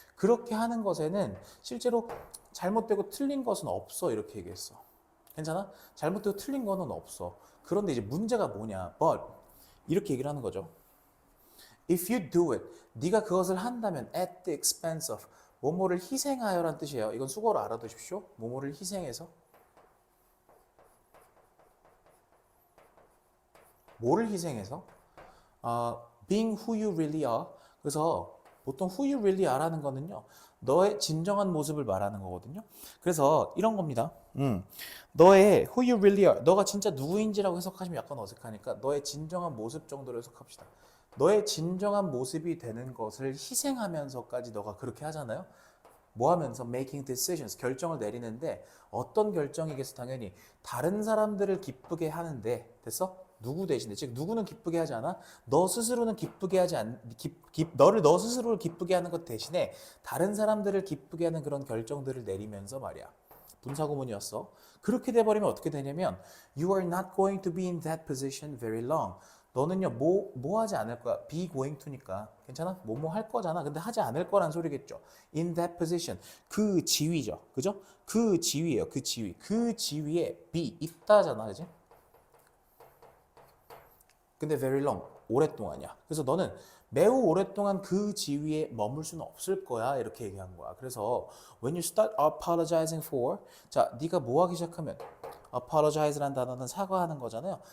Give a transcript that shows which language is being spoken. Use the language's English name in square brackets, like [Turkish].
[Korean] 그렇게 하는 것에는 실제로 잘못되고 틀린 것은 없어. 이렇게 얘기했어. 괜찮아? 잘못되고 틀린 거는 없어. 그런데 이제 문제가 뭐냐? But 이렇게 얘기를 하는 거죠. [English] If you do it, [Korean] 네가 그것을 한다면 [English] at the expense of [Korean] 뭐뭐를 희생하여란 뜻이에요. 이건 수고로 알아두십시오. 뭐뭐를 희생해서 뭐를 희생해서? [English] Being who you really are. [Korean] 그래서 보통 [English] who you really are [Korean] 라는 거는요. 너의 진정한 모습을 말하는 거거든요. 그래서 이런 겁니다. 너의 [English] who you really are. [Korean] 너가 진짜 누구인지라고 해석하시면 약간 어색하니까 너의 진정한 모습 정도로 해석합시다. 너의 진정한 모습이 되는 것을 희생하면서까지 너가 그렇게 하잖아요. 뭐 하면서 [English] making decisions, [Korean] 결정을 내리는데 어떤 결정이겠어? 당연히 다른 사람들을 기쁘게 하는데 됐어? 누구 대신에 즉 누구는 기쁘게 하지 않아? 너 스스로는 기쁘게 하지 않 너 스스로를 기쁘게 하는 것 대신에 다른 사람들을 기쁘게 하는 그런 결정들을 내리면서 말이야. 분사구문이었어. 그렇게 돼버리면 어떻게 되냐면 [English] you are not going to be in that position very long. [Korean] 너는요 뭐 하지 않을 거야. be going to니까 괜찮아? 뭐뭐 할 거잖아. 근데 하지 않을 거란 소리겠죠. [English] in that position [Korean] 그 지위죠. 그죠? 그 지위예요. 그 지위. 그 지위에 be 있다잖아. 그지? 근데 [English] very long [Korean] 오랫동안이야. 그래서 너는 매우 오랫동안 그 지위에 머물 수는 없을 거야. 이렇게 얘기한 거야. 그래서 [English] when you start apologizing for [Korean] 자, 네가 뭐 하기 시작하면 apologize라는 단어는 사과하는 거잖아요.